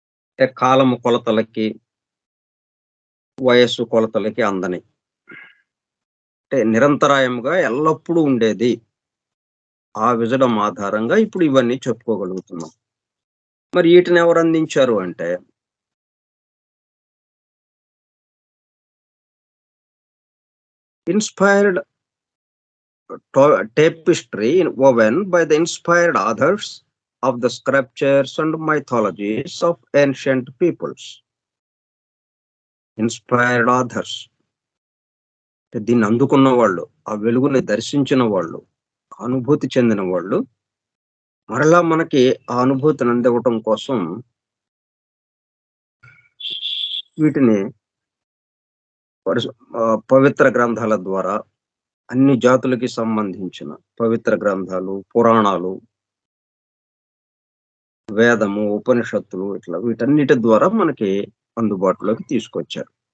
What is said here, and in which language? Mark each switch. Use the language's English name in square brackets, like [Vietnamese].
[Telugu] అంటే కాలము కొలతలకి, వయస్సు కొలతలకి అందని. అంటే నిరంతరాయంగా ఎల్లప్పుడూ ఉండేది. ఆ విజడమ్ ఆధారంగా ఇప్పుడు ఇవన్నీ చెప్పుకోగలుగుతున్నాం. మరి ఈటిని ఎవరు అందించారు అంటే, [English] Inspired tapestry woven by the inspired authors of the scriptures and mythologies of ancient peoples. [Telugu] Inspired authors. అంటే దీన్ని అందుకున్న వాళ్ళు, ఆ వెలుగుని దర్శించిన వాళ్ళు, అనుభూతి చెందిన వాళ్ళు, మరలా మనకి ఆ అనుభూతిని అందివ్వటం కోసం వీటిని పవిత్ర గ్రంథాల ద్వారా అన్ని జాతులకి సంబంధించిన పవిత్ర గ్రంథాలు, పురాణాలు, వేదము, ఉపనిషత్తులు ఇట్లా వీటన్నిటి ద్వారా మనకి అందుబాటులోకి తీసుకొచ్చారు.